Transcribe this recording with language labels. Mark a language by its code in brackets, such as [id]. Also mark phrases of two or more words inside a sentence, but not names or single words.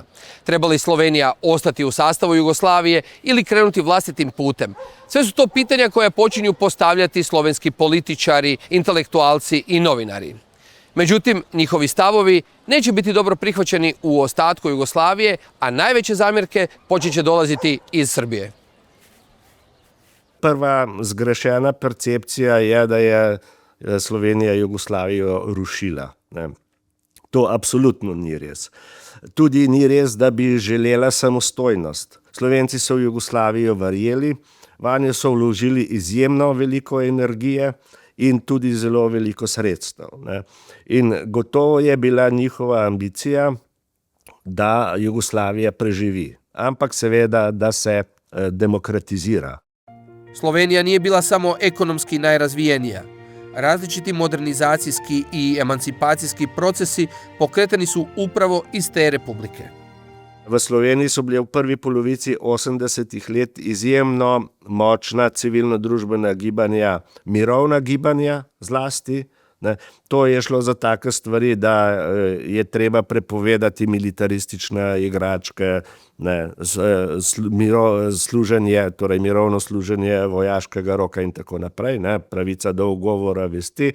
[hr] Treba li Slovenija ostati u sastavu Jugoslavije ili krenuti vlastitim putem? Sve su to pitanja koja počinju postavljati slovenski političari, intelektualci i novinari. Međutim, njihovi stavovi neće biti dobro prihvaćeni u ostatku Jugoslavije, a najveće zamjerke počet će dolaziti iz Srbije. [sl] Prva zgrešena percepcija je, da je Slovenija Jugoslavijo rušila. Ne. To apsolutno ni res. Tudi ni res, da bi želela samostojnost. Slovenci so v Jugoslavijo verjeli, vanjo so vložili izjemno veliko energije in tudi zelo veliko sredstev. Ne. In gotovo je bila njihova ambicija, da Jugoslavija preživi, ampak seveda, da se demokratizira. [hr] Slovenija nije bila samo ekonomski najrazvijenija. Različiti modernizacijski i emancipacijski procesi pokretani su upravo iz te republike. [sl] V Sloveniji so bile v prvi polovici 80-ih let izjemno močna civilno-družbena gibanja, mirovna gibanja zlasti, Ne. To je šlo za take stvari, da je treba prepovedati militaristične igračke, ne, služenje, torej mirovno služenje vojaškega roka in tako naprej, ne, pravica do ugovora vesti.